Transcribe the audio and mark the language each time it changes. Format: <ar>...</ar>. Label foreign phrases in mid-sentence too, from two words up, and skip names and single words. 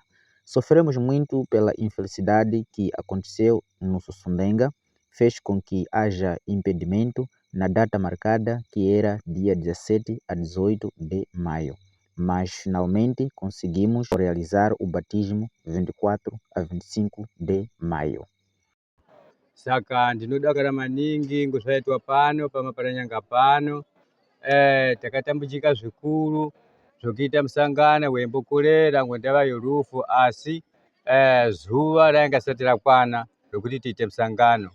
<pt>Sofremos muito pela infelicidade que aconteceu no Sossundenga, fez com que haja impedimento na data marcada, que era dia 17 a 18 de maio. Mas finalmente conseguimos realizar o batismo 24 a 25 de maio.</pt> <sn>Saka ndinodakara maningi ngosvaitwa pano paMaparanhanga pano, takatambudzika zvikuru zvokuita musangano weimbokorera ngondavayo rufu, asi zuva rainga risati rakwana rokuti tiite musangano.</sn>